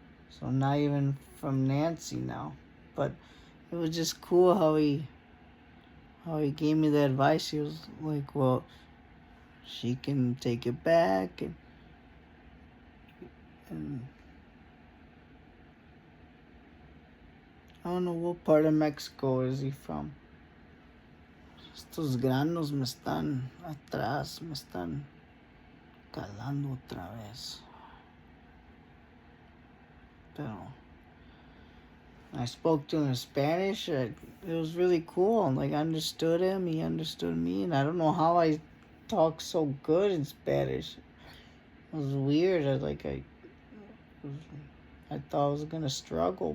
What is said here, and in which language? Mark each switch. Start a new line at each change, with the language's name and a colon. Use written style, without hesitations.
English: So not even from Nancy now. But it was just cool how he gave me the advice. He was like, well, she can take it back, and I don't know what part of Mexico is he from.
Spanish: Estos granos me están atrás, me están calando otra vez. Pero
English: I spoke to him in Spanish. It was really cool. Like, I understood him. He understood me. And I don't know how I talk so good in Spanish. It was weird. I thought I was going to struggle.